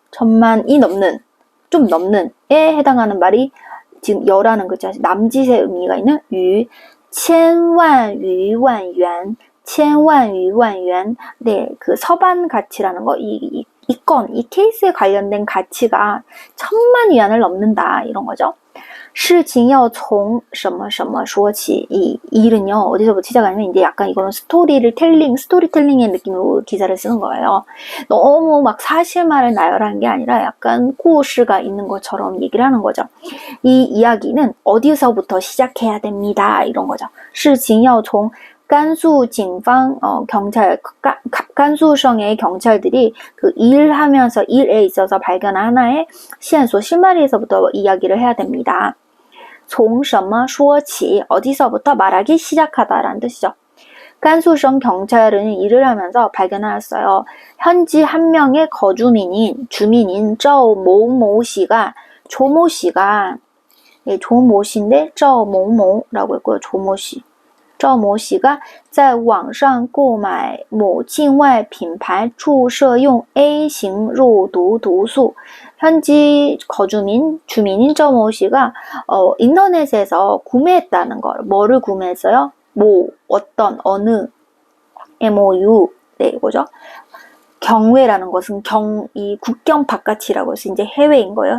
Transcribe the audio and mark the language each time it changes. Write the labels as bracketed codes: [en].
[ko] 10,000이 넘는, 좀 넘는에 해당하는 말이 지금 여라는 글자, 남짓의 의미가 있는 유, [zh] 千万余万元, 千万余万元. [ko] 네, 그 서반 가치라는 거, 이 케이스에 관련된 가치가 10,000만 위안을 넘는다, 이런 거죠. [zh] 事情要从什么什么说起. [ko] 이 일은요, 어디서부터 시작하냐면, 이제 약간 이거는 스토리텔링의 느낌으로 기사를 쓰는 거예요. 너무 막 사실만을 나열하는 게 아니라 약간故事가 있는 것처럼 얘기를 하는 거죠. 이 이야기는 어디서부터 시작해야 됩니다, 이런 거죠. [zh] 事情要从 甘肃 警方, [ko] 甘肃省의 경찰들이 그 일에 있어서 발견한 하나의线索, 실마리에서부터 이야기를 해야 됩니다. 从什么说起, 어디서부터 말하기 시작하다라는 뜻이죠. 甘肃省 경찰은 일을 하면서 발견하였어요. 현지 한 명의 주민인赵某某씨가, 조모씨가, 예, 조모씨인데赵某某라고 했고요. 조모씨. [zh] 赵某씨가 在网上购买某境外品牌注射用 A型肉毒毒素. [ko] 현지 주민인 赵某씨가 인터넷에서 구매했다는 걸. 뭐를 구매했어요? 어떤, 어느, MOU. 네, 이거죠. 경외라는 것은 이 국경 바깥이라고 해서 이제 해외인 거예요.